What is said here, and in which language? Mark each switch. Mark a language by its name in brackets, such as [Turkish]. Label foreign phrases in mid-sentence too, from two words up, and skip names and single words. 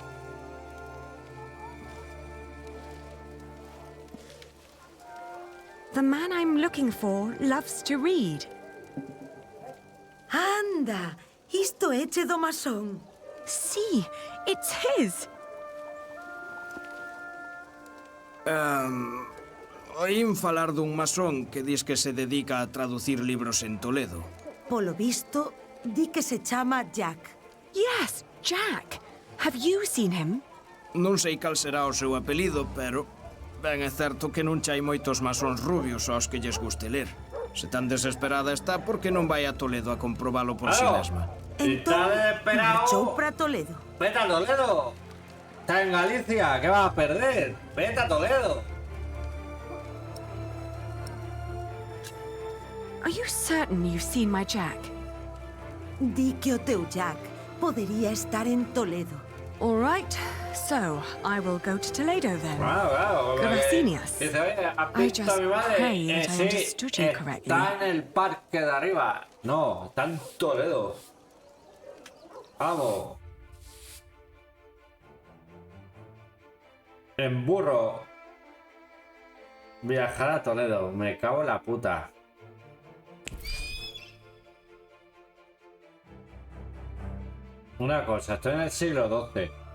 [English] The man I'm looking for loves to read. [Galician] Anda, isto eche do masón. Sí, [English] it's his. [Galician] Oín falar dun masón que dis que se dedica a traducir libros en Toledo. Polo visto, di que se chama Jack. [English] Yes, Jack. Have you seen him? [Galician] Non sei cal será o seu apelido, pero ben é certo que non hai moitos masóns rubios aos que lles guste ler. Se tan desesperada está, por que non vai a Toledo a comprobalo por si mesma? Entón, marchou para Toledo. [Spanish] ¡Vete a Toledo! Está en Galicia, ¿qué vas a perder? ¡Vete a Toledo! [English] Are you certain you've seen my Jack? [Galician] Di que o teu Jack podería estar en Toledo. [English] All right, so I will go to Toledo then. Wow, [Spanish] Gracias. Dice, oye, ¿has [English] I [Spanish] visto [English] just [Spanish] a mi madre? [English] pray that I [Spanish] Sí, [English] understood you correctly. [Spanish] está en el parque de arriba. No, está en Toledo. Vamos. En burro. Viajar a Toledo. Me cago en la puta. Una cosa, estoy en el siglo XII.